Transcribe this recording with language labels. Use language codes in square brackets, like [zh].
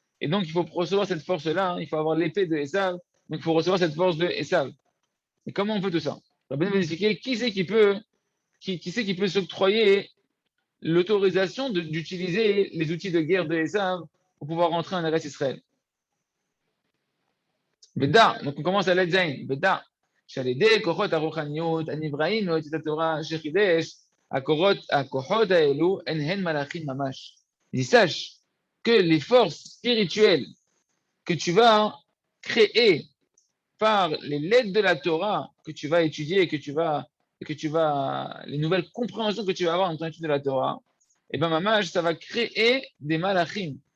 [fr] Et donc, il faut recevoir cette force-là, il faut avoir l'épée de Esav, donc il faut recevoir cette force de Esav. Et comment on fait tout ça? On va bien expliquer qui c'est qui peut s'octroyer l'autorisation d'utiliser les outils de guerre de Esav pour pouvoir rentrer en Eretz Israël. Beda, donc on commence à l'Edzaïn. [he] Beda, שעל ידי כוחות הרוחניות הנבראים מועצת התורה שחידש, הכוחות האלו הן מלאכים ממש. [fr] Il sache que les forces spirituelles que tu vas créer par les lettres de la Torah que tu vas étudier, les nouvelles compréhensions que tu vas avoir en ton étude de la Torah, et bien mamash, ça va créer des malachim.